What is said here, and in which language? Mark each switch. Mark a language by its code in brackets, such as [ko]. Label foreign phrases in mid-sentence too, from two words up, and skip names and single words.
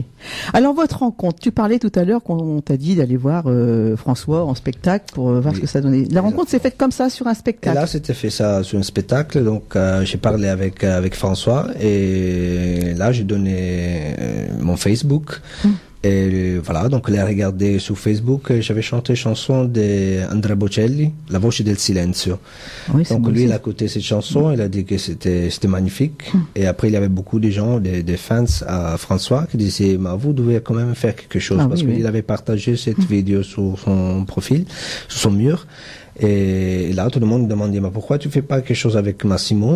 [fr] Alors votre rencontre, tu parlais tout à l'heure qu'on t'a dit d'aller voir François en spectacle pour voir ce que ça donnait. La rencontre s'est faite comme ça sur un spectacle. Et là, c'était fait ça sur un spectacle. Donc j'ai parlé avec François et là j'ai donné mon Facebook. Et voilà, donc elle a regardé sur Facebook, j'avais chanté une chanson d'Andrea Bocelli, La voce del silenzio. Oui, donc lui, il a écouté cette chanson, il a dit que c'était magnifique. Et après, il y avait beaucoup de gens, des fans à François, qui disaient, vous devez quand même faire quelque chose, parce qu'il avait partagé cette vidéo sur son profil, sur son mur. Et là, tout le monde me demandait, pourquoi tu fais pas quelque chose avec Massimo?